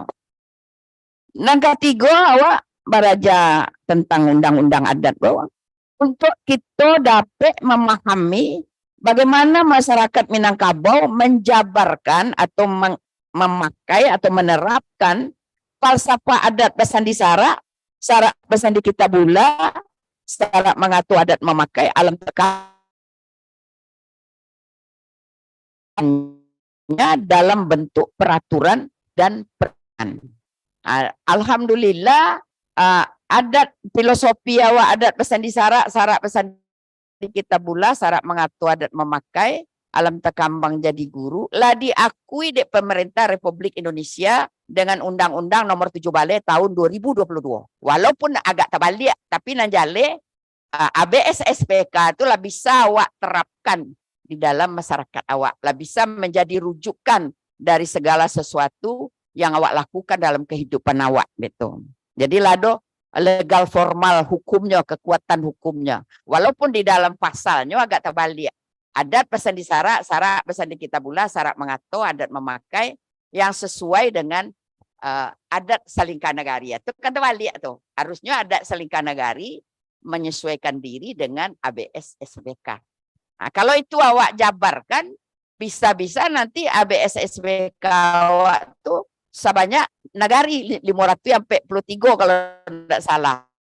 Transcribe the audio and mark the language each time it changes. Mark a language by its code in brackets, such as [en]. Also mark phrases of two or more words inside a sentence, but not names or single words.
[id] Yang ketiga, awak belajar tentang undang-undang adat bahwa untuk kita dapat memahami bagaimana masyarakat Minangkabau menjabarkan atau memakai atau menerapkan falsafah [min] adat pesandi sarak pesandi kitabullah, sarak mengatur adat memakai, [id] alam dalam bentuk peraturan dan peran. Alhamdulillah adat filosofi awak [min] adat pesandi sarak pesandi kitabullah, sarak mengatur adat memakai, alam takambang jadi guru [id] lah diakui di pemerintah Republik Indonesia dengan Undang-Undang Nomor 17 tahun 2022. Walaupun agak terbalik, tapi nanjale ABS SPK itu lah bisa awak terapkan di dalam masyarakat awak, lah bisa menjadi rujukan dari segala sesuatu yang awak lakukan dalam kehidupan awak gitu. [min] Jadi lado [id] legal formal hukumnya, kekuatan hukumnya. Walaupun di dalam pasalnya agak terbalik. [min] Adat pesandi sarak pesandi kitabullah, sarak mengatur, adat memakai [id] yang sesuai dengan adat salingkah nagari. Itu kan terbalik tuh. Harusnya adat salingkah nagari menyesuaikan diri dengan ABS SPK. Nah, kalau itu awak jabarkan, bisa-bisa nanti ABS SPK awak tuh sebanyak nagari 543 kalau tidak salah.